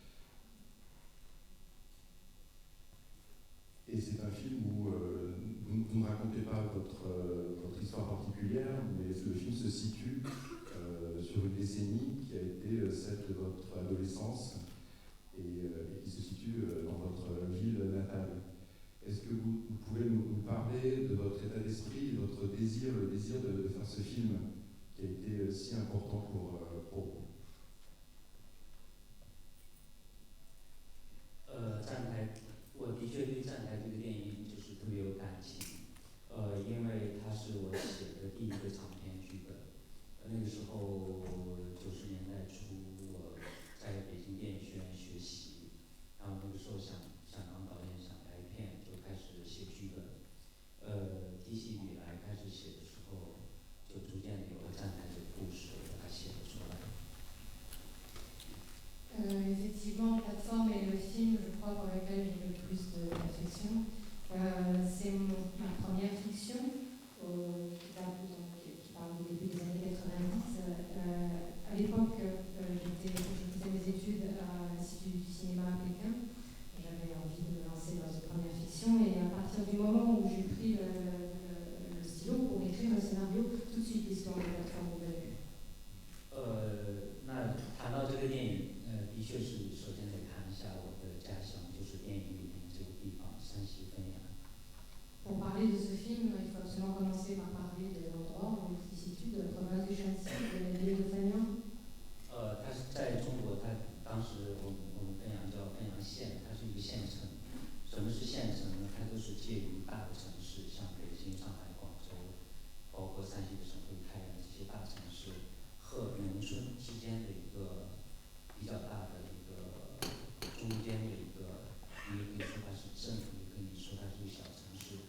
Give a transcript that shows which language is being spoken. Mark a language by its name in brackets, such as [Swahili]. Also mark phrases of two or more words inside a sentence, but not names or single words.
[French] Et c'est un film où vous ne racontez pas votre histoire particulière, mais le film se situe sur une décennie qui a été celle de votre adolescence et qui se situe dans votre ville natale. Est-ce que vous pouvez nous parler de votre état d'esprit, de votre désir, le désir de faire ce film qui a été si important pour vous? [Chinese] 站台，我的确对站台这个电影就是特别有感情，因为它是我写的第一个长篇剧本。那个时候90年代初，我在北京电影学院学习，然后那个时候想当导演，想拍片，就开始写剧本。提起笔来开始写的时候，就逐渐的有了站台这个故事，把它写了出来。 [French] Effectivement, Plateforme est le film, je crois, pour lequel j'ai le plus d'affection. C'est ma première fiction, qui parle du début des années 90. À l'époque, je faisais mes études à l'Institut du cinéma à Pékin. J'avais envie de me lancer dans une première fiction, et à partir du moment où j'ai pris le stylo pour écrire un scénario, tout de suite l'histoire de Plateforme est venue. [Chinese] 那谈到这个电影，的确是首先得谈一下我的家乡，就是电影里面这个地方，山西汾阳。 [French] Pour parler de ce film, il faut absolument commencer par parler de l'endroit où il se situe, de la province du Shanxi, de la ville de Fanyang. [Chinese] 它是在中国，它当时我们汾阳叫汾阳县，它是一个县城。什么是县城呢？它都是介于大的城市，像北京、上海、广州，包括山西的省会太原这些大城市和农村之间的一个比较大的一个中间的一个，你也可以说它是镇，也可以说它是一个小城市。